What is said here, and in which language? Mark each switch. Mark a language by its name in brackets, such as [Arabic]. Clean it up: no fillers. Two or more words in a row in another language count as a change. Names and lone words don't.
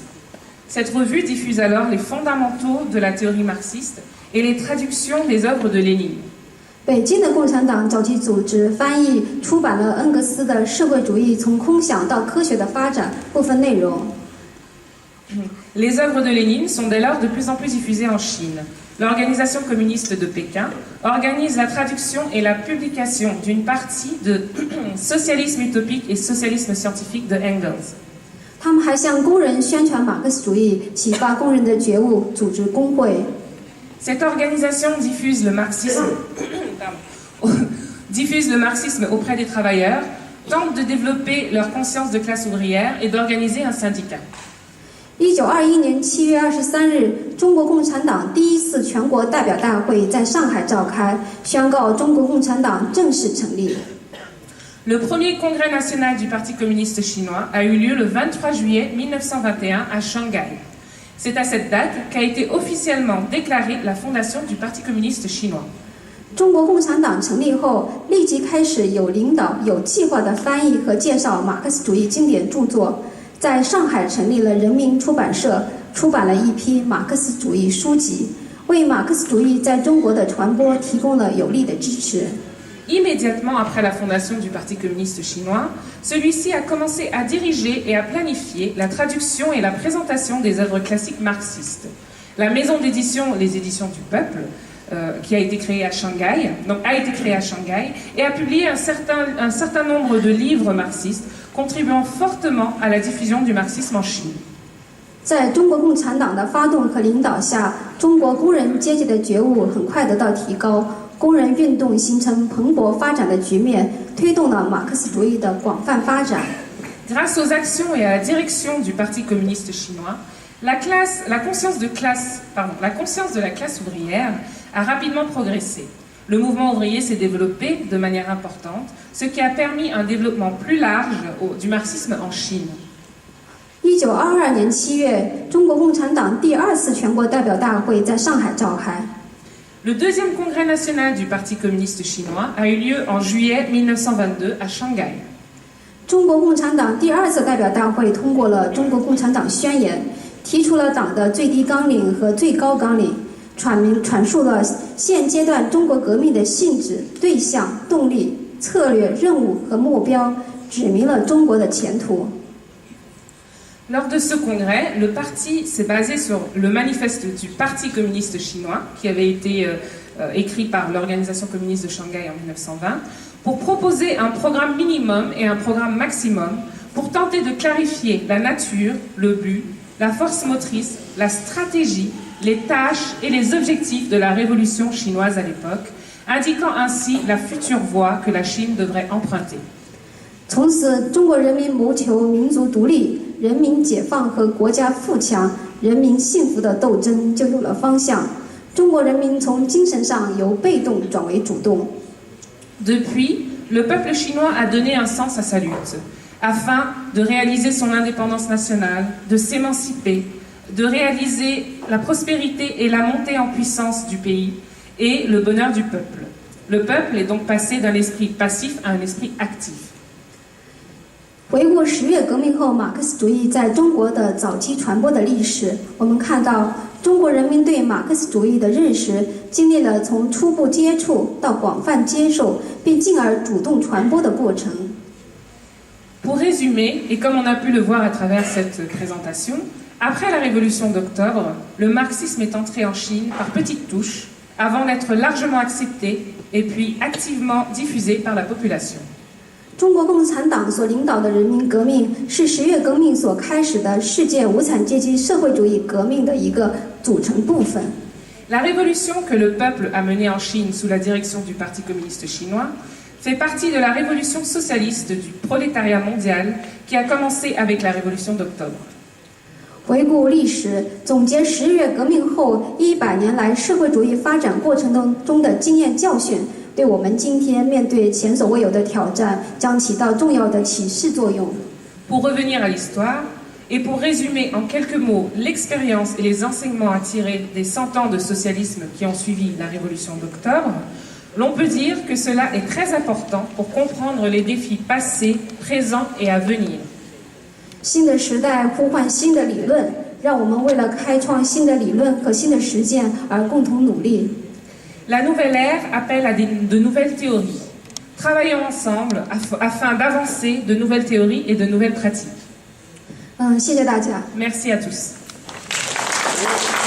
[French] Cette revue diffuse alors les fondamentaux de la théorie marxiste et les traductions des œuvres de Lénine. [Chinese] 北京的共产党早期组织翻译出版了恩格斯的《社会主义从空想到科学的发展》部分内容。 [French] Les œuvres de Lénine sont dès lors de plus en plus diffusées en Chine. L'organisation communiste de Pékin organise la traduction et la publication d'une partie de Socialisme utopique et Socialisme scientifique de Engels. [Chinese] 他们还向工人宣传马克思主义，启发工人的觉悟，组织工会。 [French] Cette organisation diffuse le marxisme auprès des travailleurs, tente de développer leur conscience de classe ouvrière et d'organiser un syndicat. [Chinese] 1921 年7月23日，中国共产党第一次全国代表大会在上海召开，宣告中国共产党正式成立。 [French] Le premier congrès national du Parti communiste chinois a eu lieu le 23 juillet 1921 à Shanghai. C'est à cette date qu'a été officiellement déclarée la fondation du Parti communiste chinois. [Chinese] 中国共产党成立后，立即开始有领导、有计划地翻译和介绍马克思主义经典著作。在上海成立了人民出版社，出版了一批马克思主义书籍，为马克思主义在中国的传播提供了有力的支持。 [French] Immédiatement après la fondation du Parti communiste chinois, celui-ci a commencé à diriger et à planifier la traduction et la présentation des œuvres classiques marxistes. La maison d'édition, les éditions du peuple, qui a été créée à Shanghai, et a publié un certain nombre de livres marxistes, contribuant fortement à la diffusion du marxisme en Chine. [Chinese] 在中国共产党的发动和领导下，中国工人阶级的觉悟很快得到提高，工人运动形成蓬勃发展的局面，推动了马克思主义的广泛发展。 [French] Grâce aux actions et à la direction du Parti communiste chinois, la conscience de la classe ouvrière a rapidement progressé. Le mouvement ouvrier s'est développé de manière importante, ce qui a permis un développement plus large du marxisme en Chine. [Chinese] 1922 年7月，中国共产党第2次全国代表大会在上海召开。 [French] Le deuxième congrès national du Parti communiste chinois a eu lieu en juillet 1922 à Shanghai. [Chinese] 中国共产党第2次代表大会通过了《中国共产党宣言》，提出了党的最低纲领和最高纲领，阐述了现阶段中国革命的性质、对象、动力、策略、任务和目标，指明了中国的前途。 [French] Lors de ce congrès, le parti s'est basé sur le manifeste du Parti communiste chinois, qui avait été écrit par l'organisation communiste de Shanghai en 1920, pour proposer un programme minimum et un programme maximum pour tenter de clarifier la nature, le but la force motrice, la stratégie, les tâches et les objectifs de la révolution chinoise à l'époque, indiquant ainsi la future voie que la Chine devrait emprunter. [Chinese] 从此，中国人民谋求民族独立、人民解放和国家富强、人民幸福的斗争就有了方向。中国人民从精神上由被动转为主动。 [French] Depuis, le peuple chinois a donné un sens à sa lutte, afin de réaliser son indépendance nationale, de s'émanciper, de réaliser la prospérité et la montée en puissance du pays et le bonheur du peuple. Le peuple est donc passé d'un esprit passif à un esprit actif. [Chinese] 回顾10月革命后马克思主义在中国的早期传播的历史，我们看到中国人民对马克思主义的认识经历了从初步接触到广泛接受，并进而主动传播的过程。 [French] Pour résumer, et comme on a pu le voir à travers cette présentation, après la révolution d'octobre, le marxisme est entré en Chine par petites touches, avant d'être largement accepté et puis activement diffusé par la population. [Chinese] 中国共产党所领导的人民革命是10月革命所开始的世界无产阶级社会主义革命的一个组成部分。 [French] La révolution que le peuple a menée en Chine sous la direction du Parti communiste chinois fait partie de la révolution socialiste du prolétariat mondial qui a commencé avec la révolution d'octobre. [Chinese] 回顾历史，总结10月革命后100年来社会主义发展过程中的经验教训，对我们今天面对前所未有的挑战将起到重要的启示作用。 [French] Pour revenir à l'histoire, et pour résumer en quelques mots l'expérience et les enseignements à tirer des 100 ans de socialisme qui ont suivi la révolution d'octobre, l'on peut dire que cela est très important pour comprendre les défis passés, présents et à venir. [Chinese] 新的时代呼唤新的理论，让我们为了开创新的理论和新的实践而共同努力。 [French] La nouvelle ère appelle à de nouvelles théories. Travaillons ensemble afin d'avancer de nouvelles théories et de nouvelles pratiques. [Chinese] 谢谢大家。 [French] Merci à tous.